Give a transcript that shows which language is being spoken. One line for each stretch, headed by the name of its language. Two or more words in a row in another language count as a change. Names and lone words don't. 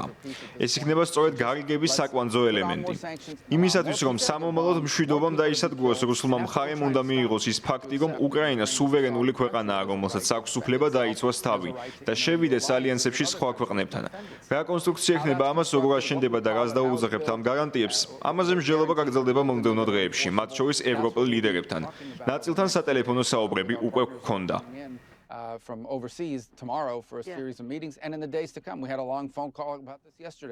Georgian: ეს იქნება სწორედ გარიგების საკვანძო ელემენტი. იმისათვის, რომ სამომავლოდ მშვიდობამ დაისადგუროს რუსულმა მხარემ უნდა მიიღოს ის ფაქტი, რომ უკრაინა სუვერენული ქვეყანაა, რომელსაც აქვს უფლება დაიცვას თავი და შევიდეს ალიანსებში სხვა ქვეყნებთან. რა კონსტრუქცია ექნება ამას, როგორ აშენდება და რას დაუძახებთ ამ გარანტიებს, ამაზე მსჯელობა გაგრძელდება მომდევნო დღეებში, მათ შორის ევროპელ ლიდერებთან. ნაწილთან სატელეფონო საუბრები უკვე გქონდა.
English: From overseas tomorrow for a series of meetings and in the days to come. We had a long phone call about this yesterday.